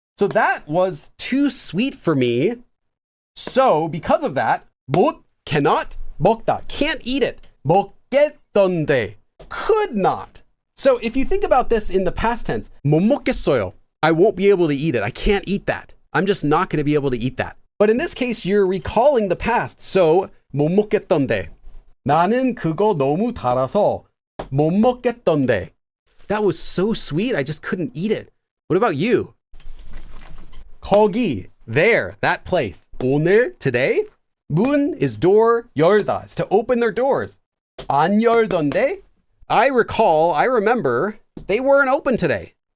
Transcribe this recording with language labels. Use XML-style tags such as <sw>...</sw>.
<en>So that was too sweet for me. So because of that, 못, cannot, 먹다, can't eat it. 먹겠던데, could not. So if you think about this in the past tense, 못 먹겠어요. I won't be able to eat it. I can't eat that. I'm just not going to be able to eat that. But in this case, you're recalling the past.</en> <ko>So 못 먹겠던데. 나는 그거 너무 달아서 못 먹겠던데.</ko> <en>That was so sweet, I just couldn't eat it. What about you? 거기, there, that place. 오늘, today. 문 is door, 열다 is to open their doors.</en> <ko>안 열던데?</ko> <en>I remember, they weren't open today.</en>